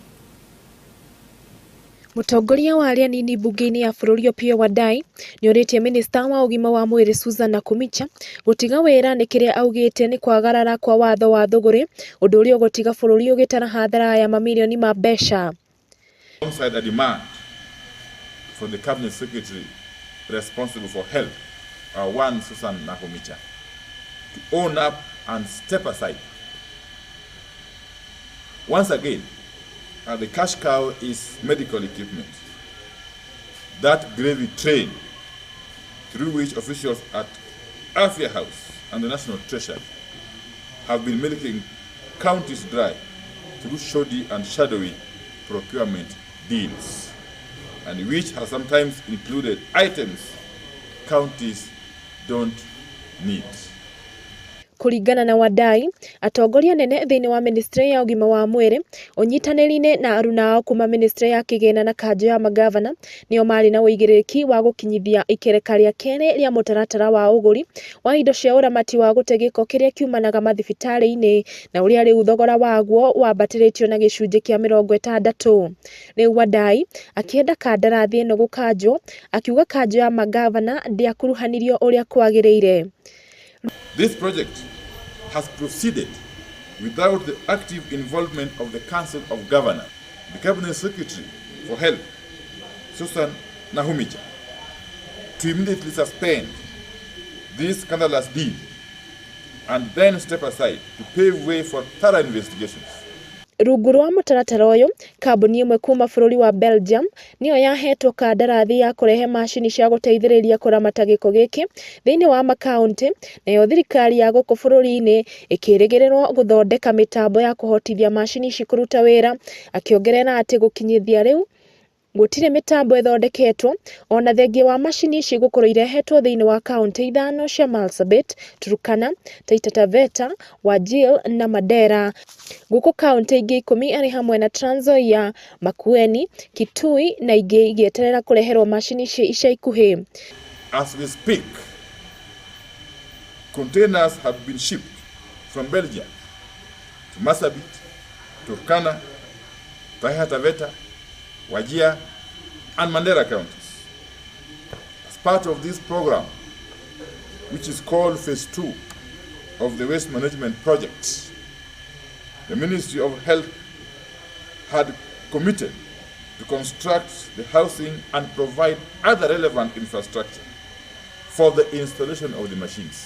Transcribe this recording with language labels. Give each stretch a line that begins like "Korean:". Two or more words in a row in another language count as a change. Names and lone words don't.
Kikuyu: Mũtongoria wa arĩa anini mbunge-inĩ ya bũrũri Opiyo Wandayi nĩorĩtie minista wa ũgima wa mwĩrĩ Susan Nakhumicha gũtiga wĩra nĩ kĩrĩa augĩte nĩ kwagarara kwa watho wa thũgũrĩ, ũndũ ũrĩa ũgũtiga bũrũri ũgĩtara hathara ya mamirioni ma mbeca.
English: Alongside a demand for the cabinet secretary responsible for health, one Susan Nakhumicha, to own up and step aside. Once again, the cash cow is medical equipment. That gravy train through which officials at Afia House and the National Treasury have been milking counties dry through shoddy and shadowy procurement deals, and which has sometimes included items counties don't need.
Kikuyu: Kuringana na Wandayi, atongoria nene thĩinĩ wa ministry ya ũgima wa mwĩrĩ ũnyitanĩri-inĩ na aruna ao kuma ministry ya kĩgĩna na kanjũ ya magavana nĩo marĩ na ũigĩrĩrĩki wa gũkinyithia ikereka rĩa kerĩ rĩa mũtaratara wa ũgũri wa indo cia ũramati wa gũte gĩko kĩrĩa kiumanaga mathibitarĩ-inĩ na ũrĩa rĩu thogora waguo wambatĩrĩtio na gĩcunjĩ kĩa 60. Rĩu Wandayi akĩenda kandarathi ĩno gũkanjwo, akiuga kanjũ ya magavana ndĩakuruhanirio ũrĩa kwagĩrĩire.
English: This project has proceeded without the active involvement of the Council of Governors, the Cabinet Secretary for Health, Susan Nakhumicha, to immediately suspend this scandalous deal and then step aside to pave way for thorough investigations.
Kikuyu: Rungu rwa mũtaratara ũyũ, kambuni ĩmwe kuma bũrũri wa Belgium nĩyo yahetwo kandarathi ya kũrehe macini cia gũteithĩrĩria kũramata gĩko gĩkĩ thĩinĩ wa makaunti, nayo thirikari ya gũkũ bũrũri-inĩ ĩkĩrĩgĩrĩrwo gũthondeka mĩtambo ya kũhotithia macini ici kũruta wĩra, akĩongerera atĩ gũkinyithia rĩu gũtirĩ mĩtambo ĩthondeketwo ona thengia wa macini ici gũkorwo irehetwo thĩinĩ wa kaunti 5 cia Marsabit, Turkana, Taita Taveta, Wajir na Mandera. Gũkũ kaunti ingĩ 10 arĩ hamwe na Trans Nzoia, Makueni, Kitui na ingĩ igĩeterera kũreherwo macini ici ica ikuhĩ.
English: As we speak, containers have been shipped from Belgium to Marsabit, Turkana, Taita Taveta, Wajir and Mandera counties. As part of this program, which is called Phase 2 of the Waste Management Project, the Ministry of Health had committed to construct the housing and provide other relevant infrastructure for the installation of the machines.